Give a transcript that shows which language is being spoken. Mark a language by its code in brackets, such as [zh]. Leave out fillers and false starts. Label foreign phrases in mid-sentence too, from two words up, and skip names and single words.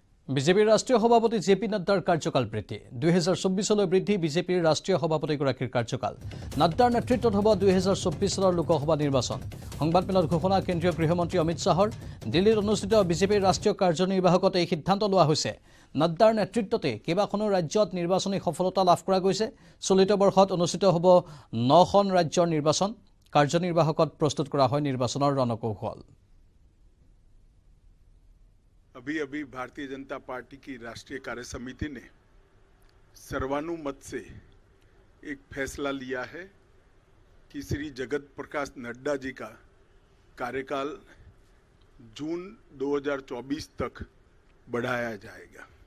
[as] বিজেপিৰ ৰাষ্ট্ৰীয় সভাপতি জেপি নাড্ডাৰ কাৰ্যকাল বৃদ্ধি 2024 বৃদ্ধি বিজেপিৰ ৰাষ্ট্ৰীয় সভাপতিগৰাকীৰ কাৰ্যকাল নাড্ডাৰ নেতৃত্বত হ'ব 2024 চনৰ লোকসভা নিৰ্বাচন সংবাদমেলত ঘোষণা কেন্দ্ৰীয় গৃহমন্ত্ৰী অমিত শাহৰ দিল্লীত অনুষ্ঠিত বিজেপিৰ ৰাষ্ট্ৰীয় কাৰ্যনিৰ্বাহকতে এই সিদ্ধান্ত লোৱা হৈছে নাড্ডাৰ নেতৃত্বতে কেইবাখনো ৰাজ্যত নিৰ্বাচনী সফলতা লাভ কৰা গৈছে চলিত বৰ্ষত অনুষ্ঠিত হ'ব 9খন ৰাজ্যৰ নিৰ্বাচন কাৰ্যনিৰ্বাহকত প্ৰস্তুত কৰা হয় নিৰ্বাচনৰ ৰণকৌশল [hi] अभी भारतीय जनता पार्टी की राष्ट्रीय कार्य समिति ने सर्वानुमत से एक फैसला लिया है कि श्री जगत प्रकाश नड्डा जी का कार्यकाल जून 2024 तक बढ़ाया जाएगा।